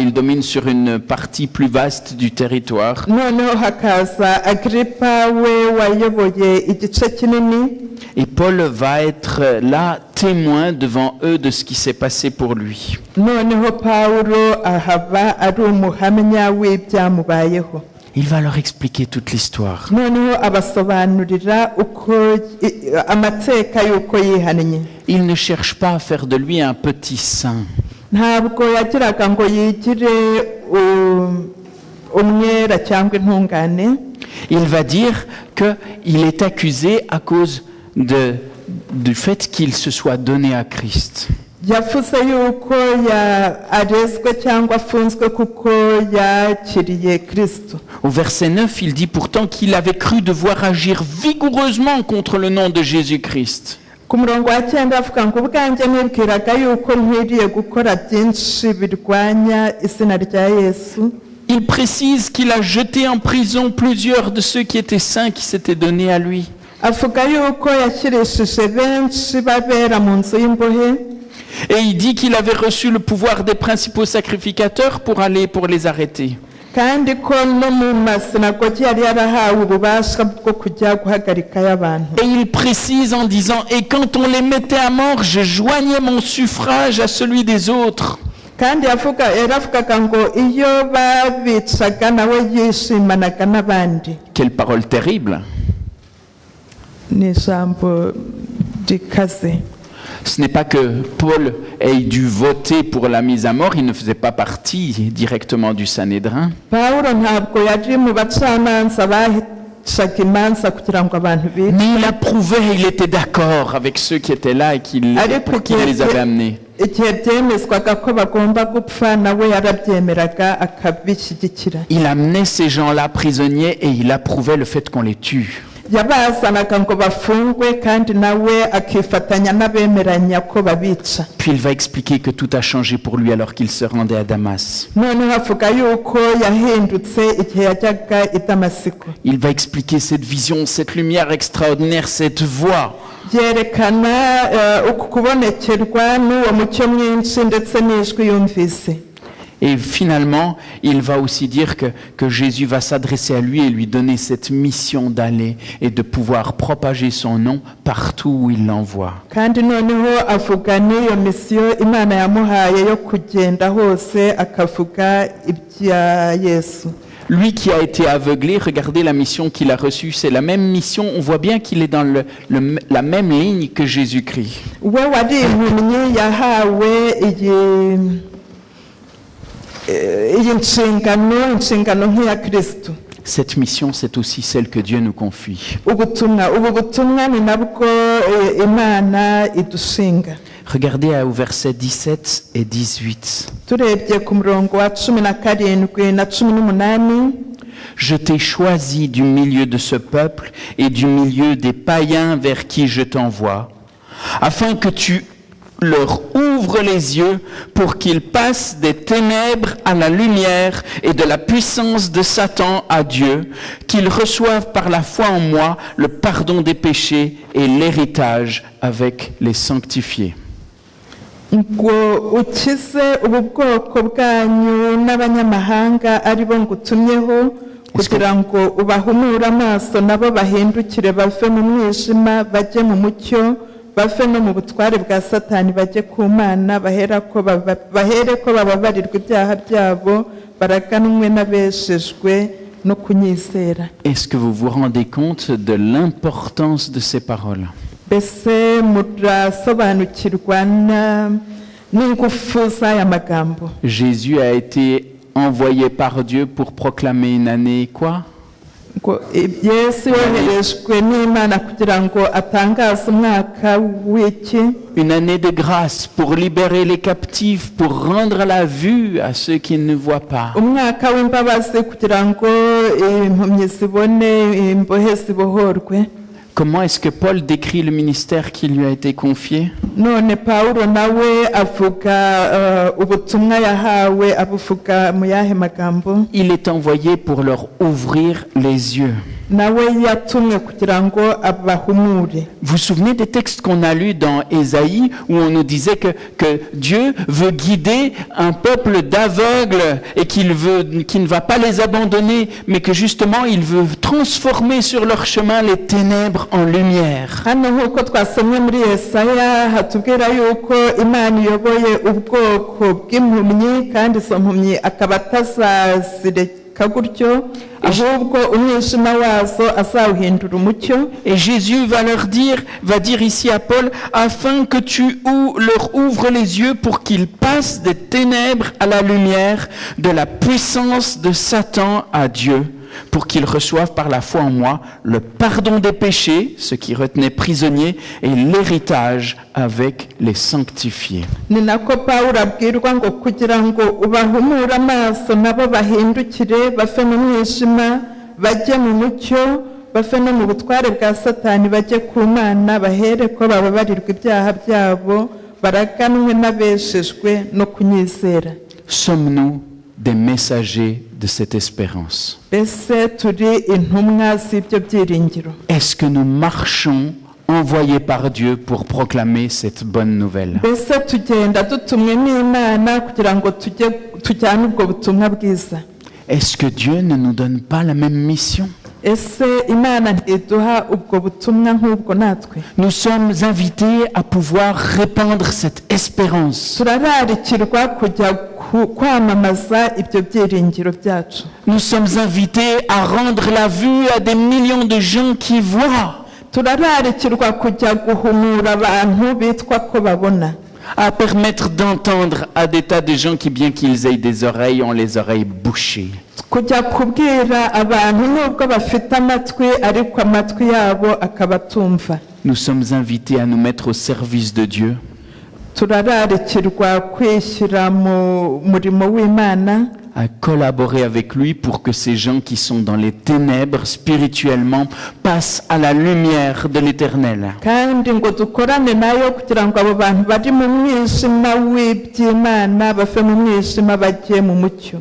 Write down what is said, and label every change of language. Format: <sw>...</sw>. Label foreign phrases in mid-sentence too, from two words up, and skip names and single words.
<fr>Il domine sur une partie plus vaste du territoire.</fr> <rw>Noneho hakaza Agrippa we wayoboye igice kinini.</rw> <fr>Et Paul va être là témoin devant eux de ce qui s'est passé pour lui.</fr> <rw>Noneho Pawulo ahaba ari umuhamya w'ibyamubayeho.</rw> <fr>Il va leur expliquer toute l'histoire.</fr> <rw>Noneho abasobanurira uko amateka y'uko yihannye.</rw> <fr>Il ne cherche pas à faire de lui un petit saint.</fr> <rw>Ntabwo yagiraga ngo yigire umwera cyangwa intungane.</rw> <fr>Il va dire qu'il est accusé à cause du fait qu'il se soit donné à Christ.</fr> <rw>yavuze yuko arezwe cyangwa afunzwe kuko yakiriye Kristo.</rw> <fr>Au verset 9, il dit pourtant qu'il avait cru devoir agir vigoureusement contre le nom de Jésus-Christ.</fr> <rw>Ku murongo wa 9 avuga ngo ubwanjye nibwiraga yuko nkwiriye gukora byinshi birwanya izina rya Yesu.</rw> <fr>Il précise qu'il a jeté en prison plusieurs de ceux qui étaient saints qui s'étaient donnés à lui.</fr> <rw>Avuga yuko yashyirishije benshi babera mu nzu y'imbohe.</rw> <fr>Et il dit qu'il avait reçu le pouvoir des principaux sacrificateurs pour les arrêter.</fr> <rw>Kandi ko no mu masinagogi yari yarahawe ububasha bwo kujya guhagarikayo abantu.</rw> <fr>Et il précise en disant « Et quand on les mettait à mort, je joignais mon suffrage à celui des autres. »</fr> <rw>Kandi yaravugaga ngo iyo babicaga nawe yishimanaga n'abandi.</rw> <fr>Quelle parole terrible!</fr> <rw>Ni ijambo rikaze.</rw> <fr>Ce n'est pas que Paul ait dû voter pour la mise à mort, il ne faisait pas partie directement du Sanhédrin.</fr> <rw>Pawulo ntabwo yari mu bacamanza bahicaga imanza kugira ngo abantu bice.</rw> <fr>Mais il approuvait, il était d'accord avec ceux qui étaient là et qui les avaient amenés.</fr> <rw>Igihe byemezwaga ko bagomba gupfa nawe yarabyemeraga akabishyigikira.</rw> <fr>Il amenait ces gens-là prisonniers et il approuvait le fait qu'on les tue.</fr> <rw>Yabazanaga ngo bafungwe kandi nawe akifatanya n'abemeranya ko babica.</rw> <fr>Puis il va expliquer que tout a changé pour lui alors qu'il se rendait à Damas.</fr> <rw>Noneho avuga yuko yahindutse igihe yajyaga i Damasiko.</rw> <fr>Il va expliquer cette vision, cette lumière extraordinaire, cette voix.</fr> <rw>Yerekana uku kubonekerwa n'uwo mucyo mwinshi ndetse n'ijwi yumvise.</rw> <fr>Et finalement, il va aussi dire que Jésus va s'adresser à lui et lui donner cette mission d'aller et de pouvoir propager son nom partout où il l'envoie.</fr> <rw>Kandi noneho avuga n'iyo misiyo Imana yamuhaye yo kugenda hose akavuga ibya Yesu.</rw> <fr>Lui qui a été aveuglé, regardez la mission qu'il a reçue, c'est la même mission, on voit bien qu'il est dans la même ligne que Jésus-Christ.</fr> <rw>We wari impumyi yahawe iyi nshingano nk'iya Kristo.</rw> <fr>Cette mission, c'est aussi celle que Dieu nous confie.</fr> <rw>Ubu butumwa ni nabwo Imana idushinga.</rw> <fr>Regardez au verset 17 et 18.</fr> <rw>Turebye ku murongo wa 17 na 18.</rw> <fr>Je t'ai choisi du milieu de ce peuple et du milieu des païens vers qui je t'envoie, afin que tu leur ouvres les yeux pour qu'ils passent des ténèbres à la lumière et de la puissance de Satan à Dieu, qu'ils reçoivent par la foi en moi le pardon des péchés et l'héritage avec les sanctifiés.</fr> <rw>Ngo ukize ubu bwoko bwanyu n'abanyamahanga ari bo ngutumyeho kugira ngo ubahumure amaso nabo bahindukire bave mu mwijima bajye mu mucyo bave no mu butware bwa Satani bajye ku Mana bahere ko bababarirwa ibyaha byabo baraganwe n'abeshejwe no kunyizera.</rw> <fr>Est-ce que vous vous rendez compte de l'importance de ces paroles?</fr> <rw>Bese murasobanukirwa n'ingufu z'aya magambo.</rw> <fr>Jésus a été envoyé par Dieu pour proclamer une année quoi?</fr> <rw>Yesu yoherejwe n'Imana kugira ngo atangaze umwaka w'iki?</rw> <fr>Une année de grâce pour libérer les captifs, pour rendre la vue à ceux qui ne voient pas.</fr> <rw>Umwaka w'imbabazi kugira ngo impumyi zibone imbohe zibohorwe.</rw> <fr>Comment est-ce que Paul décrit le ministère qui lui a été confié?</fr> <rw>None Pawulo nawe avuga ubutumwa yahawe abuvuga mu yahe magambo?</rw> <fr>Il est envoyé pour leur ouvrir les yeux.</fr> <rw>Nawe yatumwe kugira ngo abahumure.</rw> <fr>Vous vous souvenez des textes qu'on a lus dans Ésaïe où on nous disait que Dieu veut guider un peuple d'aveugles et qu'il ne va pas les abandonner, mais que justement il veut transformer sur leur chemin les ténèbres en lumière.</fr> <rw>Hano nk'uko twasomye muri Yesaya hatubwira yuko Imana iyoboye ubwoko bw'impumyi kandi izo mpumyi akaba atazazireka gutyo ahubwo umwijima wazo azawuhindura umucyo.</rw> <fr>Et Jésus va dire ici à Paul, afin que tu leur ouvres les yeux pour qu'ils passent des ténèbres à la lumière, de la puissance de Satan à Dieu, pour qu'ils reçoivent par la foi en moi le pardon des péchés, ce qui retenait prisonniers, et l'héritage avec les sanctifiés.</fr> <rw>ni nako pawulo abwirwa ngo kugira ngo ubahumure amaso nabo bahindukire bave mu mwijima bajye mu mucyo bave no mu butware bwa satani bajye ku mana bahere ko bababarirwa ibyaha byabo baraganwe n'abeshejwe no kunyizera.</rw> <fr>Sommes-nous des messagers de cette espérance?</fr> <rw>mbese turi intumwa z'ibyo byiringiro?</rw> <fr>Est-ce que nous marchons envoyés par Dieu pour proclamer cette bonne nouvelle?</fr> <rw>mbese tugenda dutumwe n'imana kugira ngo tujyane ubwo butumwa bwiza?</rw> <fr>Est-ce que Dieu ne nous donne pas la même mission?</fr> <rw>ese imana ntiduha ubwo butumwa nk'ubwo natwe?</rw> <fr>Nous sommes invités à pouvoir répandre cette espérance.</fr> <rw>turararikirwa kujya kwamamaza ibyo byiringiro byacu.</rw> <fr>Nous sommes invités à rendre la vue à des millions de gens qui voient,</fr> <rw>turararikirwa kujya guhumura abantu bitwa ko babona,</rw> <fr>à permettre d'entendre à des tas de gens qui, bien qu'ils aient des oreilles, ont les oreilles bouchées.</fr> <rw>kujya kubwira abantu nubwo bafite amatwi ariko amatwi yabo akaba atumva.</rw> <fr>Nous sommes invités à nous mettre au service de Dieu,</fr> <rw>turararikirwa kwishyira mu murimo w'imana,</rw> <fr>à collaborer avec lui pour que ces gens qui sont dans les ténèbres spirituellement passent à la lumière de l'Éternel.</fr> <rw>kandi ngo dukorane nayo kugira ngo abo bantu bari mu mwijima w'iby'imana bave mu mwijima bajye mu mucyo.</rw>